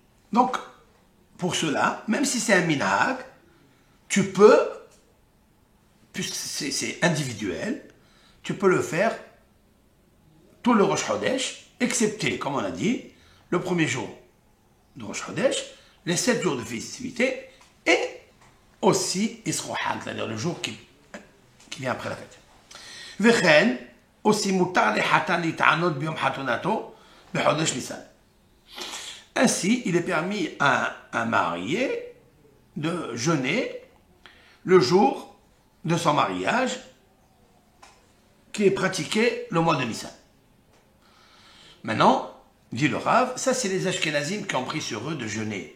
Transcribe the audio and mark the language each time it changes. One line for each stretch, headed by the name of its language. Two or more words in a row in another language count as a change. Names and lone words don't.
French: Donc, pour cela, même si c'est un minhag, tu peux, puisque c'est individuel, tu peux le faire tout le Rosh Chodesh, excepté, comme on a dit, le premier jour de Rosh Chodesh, les 7 jours de festivité, et aussi Isro Hag, c'est-à-dire le jour qui vient après la fête.
Hebrew: Vechen, aussi מותר לחתן להתענות ביום חתונתו, בחודש ניסן.
French: Ainsi, il est permis à un marié de jeûner le jour de son mariage qui est pratiqué le mois de Nissan. Maintenant, dit le Rav, ça c'est les Ashkenazim qui ont pris sur eux de jeûner.